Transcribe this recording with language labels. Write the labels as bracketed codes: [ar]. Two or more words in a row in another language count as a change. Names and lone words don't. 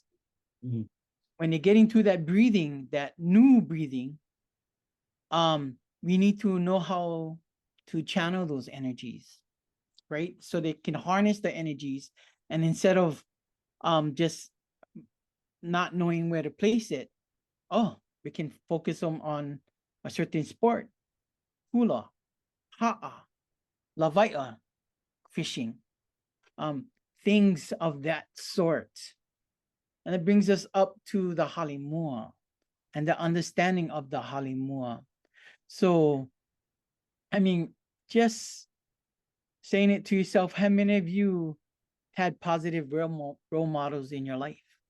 [en] When you're getting to that breathing, that new breathing, we need to know how to channel those energies, right? So they can harness the energies, and instead of just not knowing where to place it, we can focus them on a certain sport, hula, [haw] ʻaha, lawaiʻa, [en] fishing, things of that sort. And it brings us up to the halemua and the understanding of the halemua. So, I mean, just saying it to yourself, how many of you had positive role models in your life?